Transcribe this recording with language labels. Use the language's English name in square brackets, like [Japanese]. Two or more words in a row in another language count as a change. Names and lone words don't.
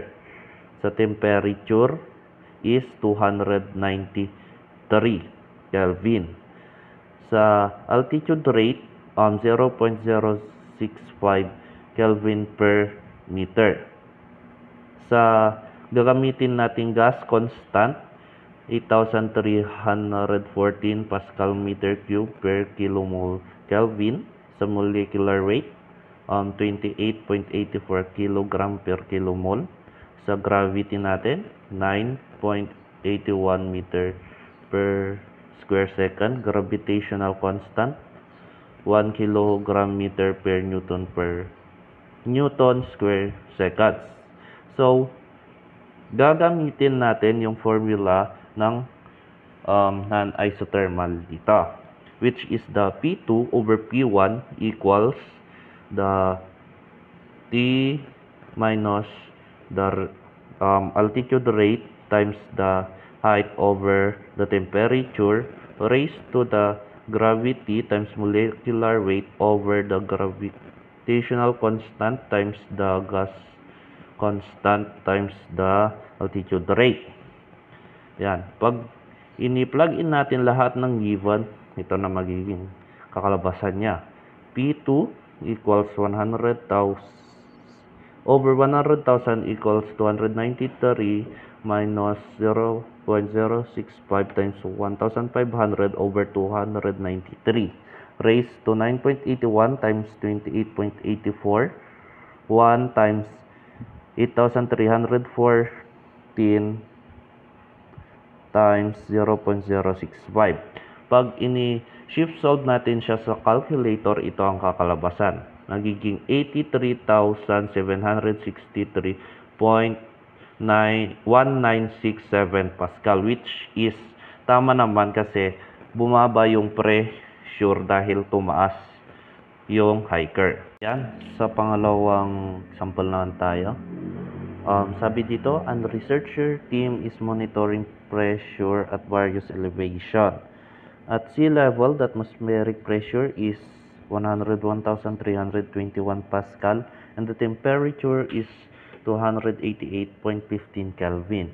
[English] Sa temperature is 293 Kelvin. Sa altitude rate, 0.065 Kelvin per meter. [Filipino] Sa gagamitin nating [English] gas constant, 8,314 Pascal meter cube per kilomole Kelvin. Sa molecular weight, 28.84 kg per kilomole. Sa gravity natin, 9.81 meter per square second. Gravitational constant, 1 kg meter per Newton square seconds. [Filipino] So, gagamitin natin yung formula ng non-isothermal dito, [English] which is the P2 over P1 equals the T minus the altitude rate times the height over the temperature raised to the gravity times molecular weight over the gravitational constant times the gas constant times the altitude rate. [Filipino] Yan. Pag ini-plug in natin lahat ng given, ito na magiging kakalabasan niya. [English] P2 equals 100,000 over 100,000 equals 293 minus 0.065 times 1,500 over 293 raised to 9.81 times 28.84 1 times 8,314 times 0.065. [Filipino] Pag ini-shift solve natin siya sa calculator, ito ang kakalabasan. Nagiging 83,763.1967 Pascal, [English] which is [Filipino] tama naman kasi bumaba yung pressure dahil tumaas yung hiker. Yan, sa pangalawang sample naman tayo. Sabi dito, [English] a researcher team is monitoring pressure at various elevation. At sea level, the atmospheric pressure is 101,321 Pascal and the temperature is 288.15 Kelvin.